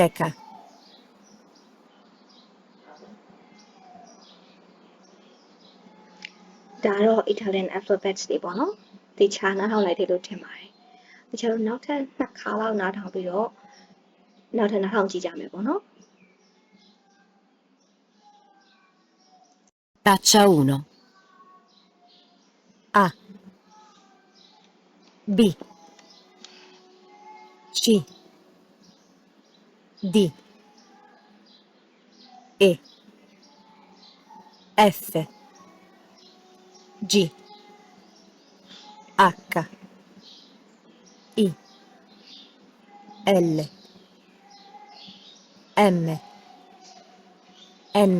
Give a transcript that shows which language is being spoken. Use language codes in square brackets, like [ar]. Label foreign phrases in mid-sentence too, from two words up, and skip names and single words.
[my] ဒါတော့ [en] Italian alphabets [my] တွေပေါ့နော်ဒီခြားနားထောင်လိုက်တယ်လို့ထင်ပါတယ်ဒီခြားတော့နောက်ထပ်2ခါလောက်နားထောင်ပြီးတော့နောက်ထပ်နားထောင်ကြည့်ကြမယ်ပေါ့နော် [it] Traccia 1. A. B. C. D. E. F. G. H. I. L. M. N.